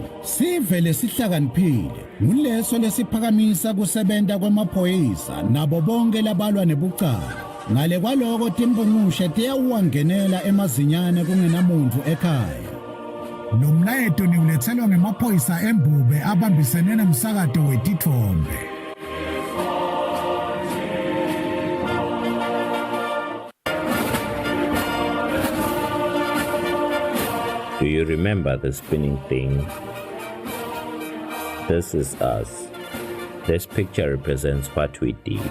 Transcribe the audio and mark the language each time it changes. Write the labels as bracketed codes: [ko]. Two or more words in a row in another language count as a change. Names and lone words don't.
[ss] Sive lesihlakaniphile nguleso lesiphakamisa kusebenta kwemaphoyisa nabo bonke labalwa nebucala. Ngale kwaloko timbungushe tiyawuwangenela emazinyane kungenamuntu ekhaya. Nomlayeto niulethelwa ngemaphoyisa embube abambisene nomsakato wetithombe. [en] Do you remember the spinning thing? This is us. This picture represents what we did.